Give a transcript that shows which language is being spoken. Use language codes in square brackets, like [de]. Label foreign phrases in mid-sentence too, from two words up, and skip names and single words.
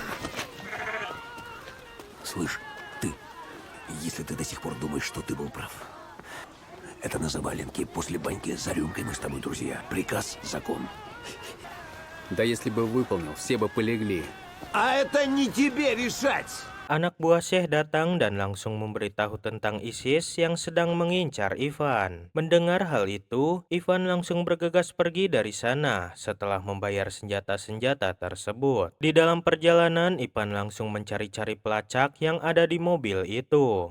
[ru] Слышь, ты, если ты до сих пор думаешь, что ты был прав, это на заваленке после баньки за рюмкой мы с тобой друзья. Приказ — закон. Да если бы выполнил, все бы полегли. А это не тебе решать! [id] Anak buah Syekh datang dan langsung memberitahu tentang ISIS yang sedang mengincar Ivan. Mendengar hal itu, Ivan langsung bergegas pergi dari sana setelah membayar senjata-senjata tersebut. Di dalam perjalanan, Ivan langsung mencari-cari pelacak yang ada di mobil itu.